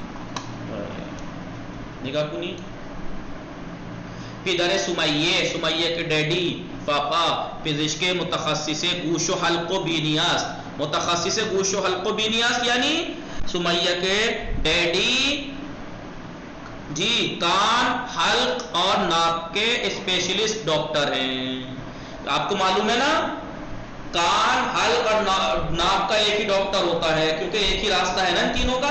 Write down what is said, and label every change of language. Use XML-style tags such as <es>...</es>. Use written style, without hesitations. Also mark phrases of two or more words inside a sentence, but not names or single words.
<fa>نگاہ کنی پدر سمیہ</fa> <ur>کے ڈیڈی پاپا</ur> <fa>پزشک متخصص گوش و حلق و بینیاس، متخصص گوش و حلق و بینیاس</fa> <ur>یعنی سمیہ کے ڈیڈی جی کان، حلق اور ناک کے اسپیشلسٹ ڈاکٹر ہیں. آپ کو معلوم ہے نا کان، حلق اور ناک کا ایک ہی ڈاکٹر ہوتا ہے کیونکہ ایک ہی راستہ ہے نا ان تینوں کا.</ur>